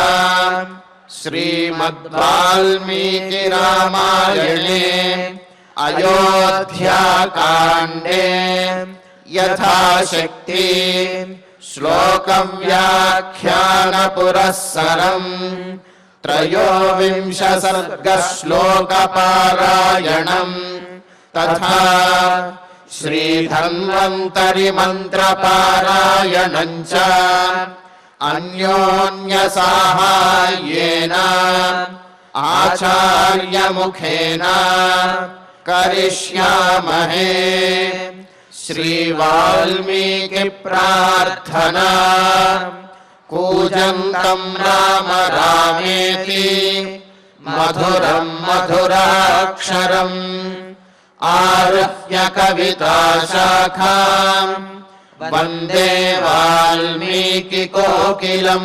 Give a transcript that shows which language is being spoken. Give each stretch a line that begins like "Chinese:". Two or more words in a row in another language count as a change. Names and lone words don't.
Sanskrit: శ్రీమద్వాల్మీకి రామాయణే అయోధ్యాకాండే యథాశక్తి శ్లోక వ్యాఖ్యాన పురస్సరం త్రయోవింశ సర్గ శ్లోక పారాయణం తథా శ్రీధన్వంతరి మంత్ర పారాయణం చ అన్యోన్య సాహాయ్యేన ఆచార్య ముఖేన करिष्यामहे। श्रीवाल्मीकि प्रार्थना। कूजन्तं राम रामेति मधुरं मधुराक्षरम् आरुह्य कविताशाखां वन्दे वाल्मीकि कोकिलम्।